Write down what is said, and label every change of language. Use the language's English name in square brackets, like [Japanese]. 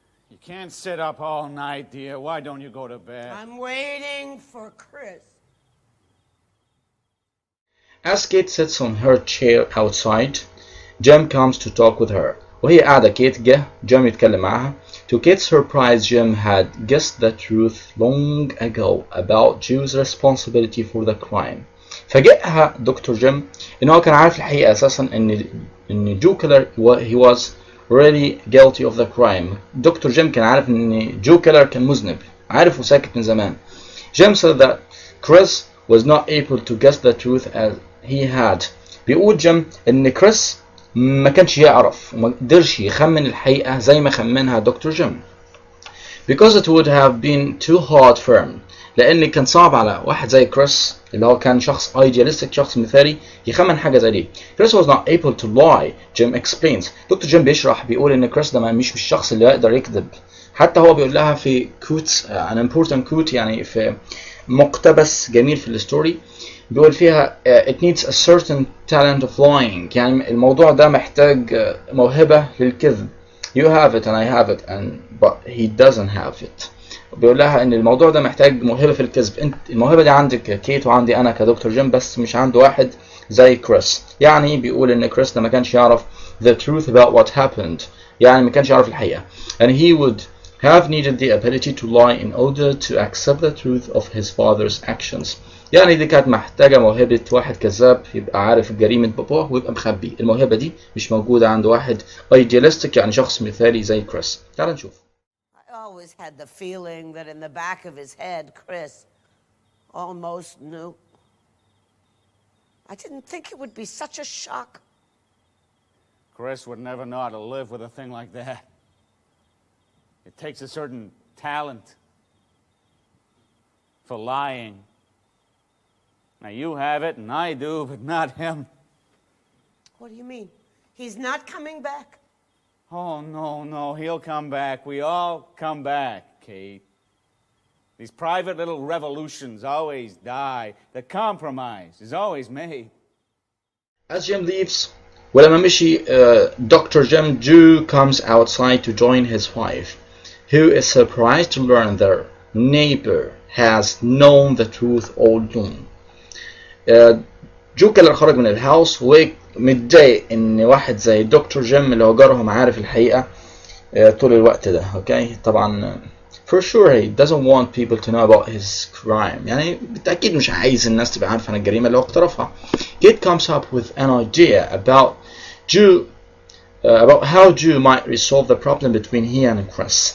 [English] You can't sit up all night, dear. Why don't you go to bed? I'm waiting for Chris. As Kate sits on her chair outside, Jim comes to talk with her. [Arabic] وهي قاعدة كيت جه جيم يتكلم معها. [English] To Kate's surprise, Jim had guessed the truth long ago about Joe's responsibility for the crime. [Arabic] فاجئها دكتور جيم ان هو كان عارف الحقيقه اساسا ان جو كيلر [English] he was really guilty of the crime. [Arabic] دكتور جيم كان عارف ان جو كيلر كان مذنب، عارف وساكت من زمان. [English] Jim said that Chris was not able to guess the truth as he had. [Arabic] بيقول جيم ان كريس ما كانش يعرف وما قدرش يخمن الحقيقه زي ما خمنها دكتور جيم. [English] Because it would have been too hard for him. [Arabic] لان كان صعب على واحد زي كريس اللي هو كان شخص idealistic شخص مثالي يخمن حاجه زي دي. [English] Chris was not able to lie. Jim explains. [Arabic] دكتور جيم بيشرح بيقول ان كريس ده مش الشخص اللي يقدر يكذب. حتى هو بيقول لها في كوت [English] an important quote [Arabic] يعني في مقتبس جميل في الستوري بيقول فيها [English] it needs a certain talent of lying. [Arabic] يعني الموضوع ده محتاج موهبه للكذب. [English] You have it and I have it but he doesn't have it. [Arabic] بيقول لها ان الموضوع ده محتاج موهبه في الكذب. انت الموهبه دي عندك كيت وعندي انا كدكتور جيم بس مش عنده واحد زي كريس. يعني بيقول ان كريس ده ما كانش يعرف [English] the truth about what happened. [Arabic] يعني ما كانش يعرف الحقيقه. And he would have needed the ability to lie in order to accept the truth of his father's actions. يعني دي كانت محتاجه موهبه واحد كذاب يبقى عارف جريمه باباه ويبقى مخبي. الموهبه دي مش موجوده عند واحد idealistic يعني شخص مثالي زي كريس. تعال نشوف. [English] I always had the feeling that in the back of his head, Chris almost knew. I didn't think it would be such a shock. Chris would never know how to live with a thing like that. It takes a certain talent for lying. Now you have it and I do, but not him. What do you mean? He's not coming back? Oh, no, he'll come back. We all come back, Kate. These private little revolutions always die. The compromise is always made. As Jim leaves, [Arabic] ولما مشي [English] Dr. Jim Jew comes outside to join his wife, who is surprised to learn their neighbor has known the truth all along. [Arabic] جو كيلر خرج من الهاوس ومتضايق ان واحد زي دكتور جيم اللي هو جارهم عارف الحقيقه طول الوقت ده. اوكي طبعا [English] for sure he doesn't want people to know about his crime. [Arabic] يعني بالتاكيد مش عايز الناس تبقى عارفه عن الجريمه اللي هو اقترفها. [English] Kate comes up with an idea about how Jew might resolve the problem between he and Chris.